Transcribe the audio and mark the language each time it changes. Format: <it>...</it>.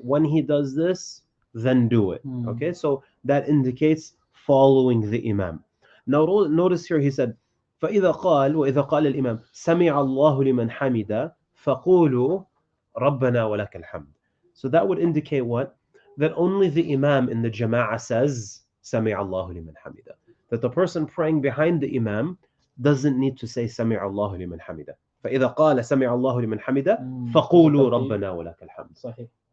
<en>When he does this, then do it. Okay. So that indicates following the imam. Now notice here he said</en> <ar>فإذا قال وإذا قال الإمام سمع الله لمن حمده فقولوا ربنا ولك الحمد.</ar> <en>So that would indicate what? That only the imam in the jama'ah says</en> <ar>سمع الله لمن حمده.</ar> <en>That the person praying behind the imam doesn't need to say</en> <ar>سمع الله لمن حمده. فإذا قال سمع الله لمن حمده فقولوا ربنا ولك الحمد. صحيح.</ar>